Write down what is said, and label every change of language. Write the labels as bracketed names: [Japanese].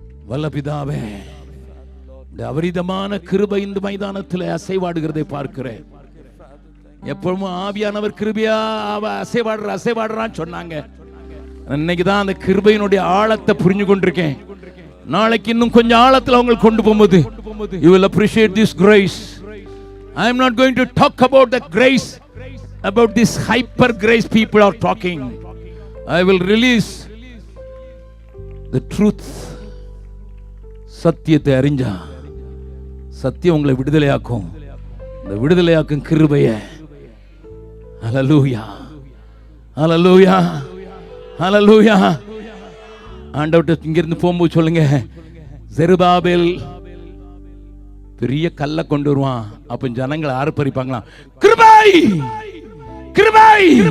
[Tamil] வல்ல பிதாவே, அபரிதமான கிருபை இந்த மைதானத்தில் அசைவாடுகிறதை பார்க்கிறேன். எப்பவும் ஆவியானவர் கிருபையா அசைவாடுறான்னு சொன்னாங்க. இன்னைக்குதான் அந்த கிருபையினுடைய ஆழத்தை புரிஞ்சு கொண்டிருக்கேன். நாளைக்கு இன்னும் கொஞ்சம் ஆழத்தில் அவங்க கொண்டு போகும்போது [English] you will appreciate this grace. I am not going to talk about the grace, about this hyper grace people are talking. I will release the truth. [Tamil] சத்தியத்தை அறிஞ்சா சத்தியம் உங்களை விடுதலையாக்கும். இந்த விடுதலையாக்கும் கிருபையை, ஹல்லேலூயா, ஹல்லேலூயா, ஹல்லேலூயா. ஆண்டவர்ட்ட இங்கிருந்து போகும்போது சொல்லுங்க, செருபாபேல் பெரிய கல்லை கொண்டு வருவான், அப்ப ஜனங்களை ஆர்ப்பரிப்பாங்களாம், கிருபை கிருபை.